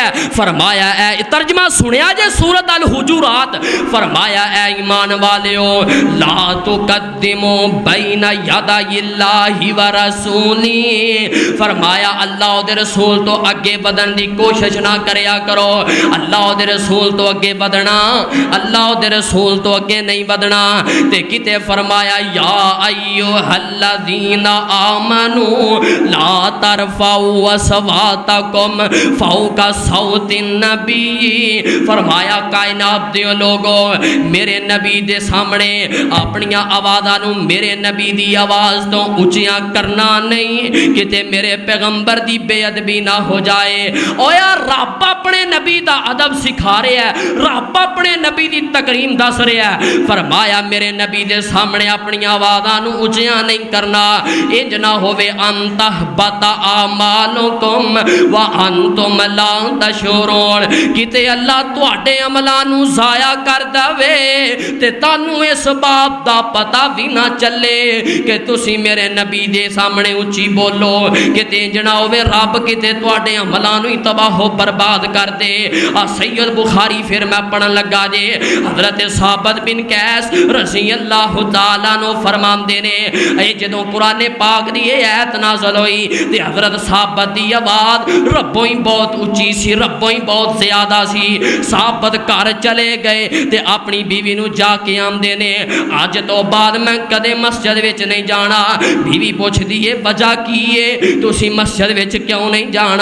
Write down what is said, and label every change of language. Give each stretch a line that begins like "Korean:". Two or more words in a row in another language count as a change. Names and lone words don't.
Punjabi: فرمایا اے ترجمہ سنیا جے سورۃ الحجرات، فرمایا اے ایمان والیو
Arabic: لا تقدموا بین یدی اللہ ورسولی،
Punjabi: فرمایا اللہ دے رسول تو اگے بدن دی کوشش نہ کریا کرو، اللہ دے رسول تو اگے بدنا، اللہ دے رسول تو اگے نہیں بدنا۔ تے کتے فرمایا
Arabic: یا ایھا الذین آمنوا لا ترفعوا اصواتکم فوق صوت النبی،
Punjabi: فرمایا کائنات دے لوگوں میرے نبی دے سامنے اپنی آوازاں نو میرے نبی دی آواز تو اونچیاں کرنا نہیں، کتے میرے پیغمبر دی بے ادبی نہ ہو جائے۔ او یا رب اپنے نبی دا ادب سکھا رہا ہے، رب اپنے نبی دی تکریم دس رہا ہے، فرمایا میرے نبی دے سامنے اپنی آوازاں نو اونچیاں نہیں کرنا، انج نہ ہوے انت بتا
Arabic: اعمالکم وانتم لا تشعرون،
Punjabi: کتے اللہ تواڈے عملاں نو ضائع کر دے تے تانوں اس بات دا پتہ بھی نہ چلے کہ تسی میرے نبی دے سامنے اونچی بولو، کتے انج نہ ہوے رب کتے تواڈے عملاں نو تباہ و برباد کر دے۔ سید بخاری پھر میں پڑھن لگا جے حضرت ثابت بن قیس
Arabic: رضی اللہ تعالیٰ
Punjabi: نو فرماندے نے اے جدوں قرآن پاک دی آیت نازل ہوئی تے حضرت ثابت دی آواز ربوں ہی بہت اونچی سی، ربوں ہی بہت زیادہ سی۔ ثابت گھر چلے گئے تے اپنی بیوی نو جا کے آمدے نے اج تو بعد میں کدے مسجد وچ نہیں جانا۔ بیوی پوچھ دیے وجہ کی ہے تسی مسجد وچ کیوں نہیں جانا؟